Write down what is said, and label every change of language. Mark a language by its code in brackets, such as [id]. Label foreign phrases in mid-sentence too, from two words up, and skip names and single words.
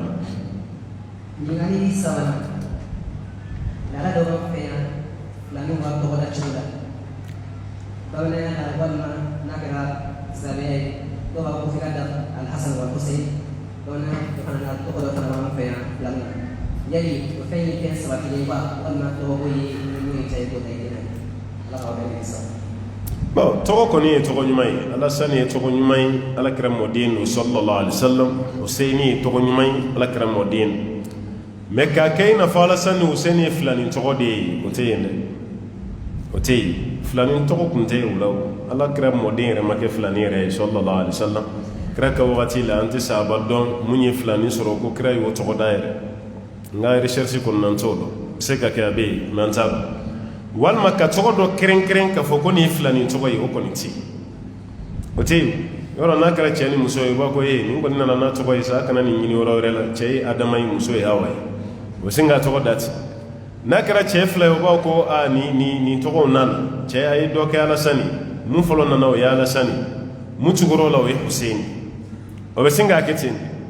[bm] ɲininkali sabanan laada dɔ b'an fɛ yan filaninw ka tɔgɔ da cogo la bamananya la walima n'a kɛra silamɛya ye dɔw b'a fɔ f'i ka da alhasan wal husein bamananya Jadi fɛn kɛ sabatilenba walima tɔgɔ ye mun ye cɛ ko ta ye ala ka bɛn sa. Bon tɔgɔ kɔni ye tɔgɔ ɲuman ye Alasani ye tɔgɔ ɲuman ye alakira mɔden don [ar] صلى الله عليه وسلم [bm] Husaini ye tɔgɔ ɲuman ye alakira mɔden mais k'a kɛ i n'a fɔ Alasani ni Husaini ye filanin tɔgɔ de ye o tɛ yen dɛ o tɛ yen filanin tɔgɔ tun tɛ yen o la o alakira mɔden yɛrɛ ma kɛ filanin yɛrɛ ye [ar] صلى الله عليه وسلم [bm] kira ka wagati la an tɛ sahaba dɔn mun ye filanin sɔrɔ ko kira y'o tɔgɔ da yɛrɛ n ka recherche kɔnɔna t'o dɔn bɛ se ka kɛ a bɛ yen mais an t'a dɔn walima ka tɔgɔ dɔ kɛrɛnkɛrɛn k'a fɔ ko nin ye filanin tɔgɔ ye o kɔni tɛ yen o tɛ yen yɔrɔ n'a kɛra cɛ ni muso ye u b'a fɔ nin kɔni nana n'a tɔgɔ ye sa a kana nin ɲini yɔrɔ wɛrɛ la cɛ ye Adama ye muso ye Hawa ye o bɛ sin k'a tɔgɔ da ten n'a kɛra cɛ fila ye u b'a fɔ ko nin tɔgɔw nana cɛ a ye dɔ kɛ Alasani mun fɔlɔ nana o ye Alasani mun tugura la o ye Husaini o bɛ sin k'a kɛ ten